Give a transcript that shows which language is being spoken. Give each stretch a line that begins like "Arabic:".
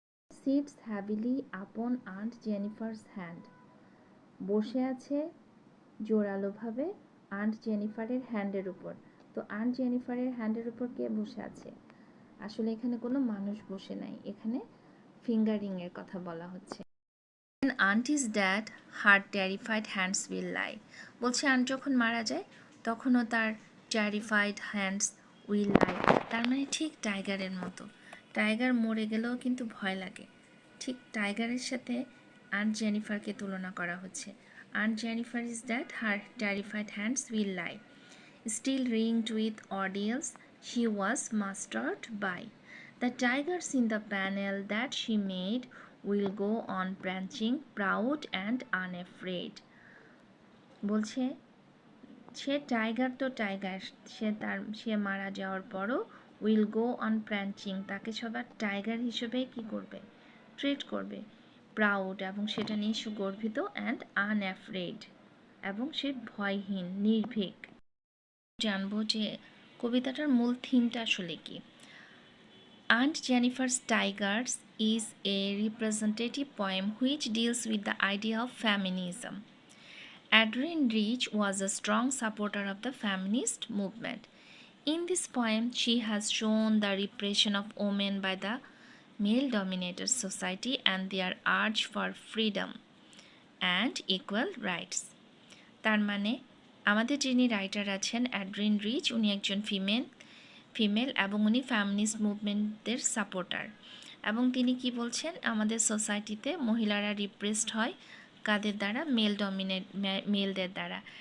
English: Sits heavily upon aunt Jennifer's hand.
Bangla: বসে আছে জোরালোভাবে আন্ট জেনিফারের হ্যান্ডের উপর। তো আন্ট জেনিফারের হ্যান্ডের উপর কে বসে আছে? আসলে এখানে কোনো মানুষ বসে নাই, এখানে ফিঙ্গারিংয়ের কথা বলা হচ্ছে।
English: When aunt is dead, her terrified hands will lie.
Bangla: বলছে আন্ট যখন মারা যায় তখনও তার
English: terrified hands will lie।
Bangla: তার মানে ঠিক টাইগারের মতো, টাইগার মরে গেলেও কিন্তু ভয় লাগে। ঠিক টাইগারের সাথে আন্ট জেনিফারকে তুলনা করা হচ্ছে।
English: Aunt Jennifer is dead, her terrified hands will lie. Still ringed with ordeals she was mastered by. The tigers in the panel that she made will go on branching, proud and unafraid.
Bangla: বলছে সে tiger তো tiger, সে মারা যাওয়ার পরও
English: will go on prancing,
Bangla: তাকে সবার tiger হিসেবে কি করবে, ট্রিট করবে। প্রাউড এবং সেটা নিয়ে সে গর্বিত, অ্যান্ড আনঅ্যাফ্রেড এবং সে ভয়হীন, নির্ভীক। জানবো যে কবিতাটার মূল থিমটা আসলে কি।
English: Aunt Jennifer's Tigers is a representative poem which deals with the idea of feminism. Adrienne Rich was a strong supporter of the feminist movement. In this poem, she has shown the repression of women by the male-dominated society and their urge for freedom and equal rights.
Bangla: তার মানে আমাদের যিনি writer আছেন অ্যাড্রিন rich, উনি একজন female এবং উনি feminist মুভমেন্টের supporter. এবং তিনি কি বলছেন, আমাদের সোসাইটিতে মহিলারা রিপ্রেসড হয় কাদের দ্বারা, মেলদের দ্বারা।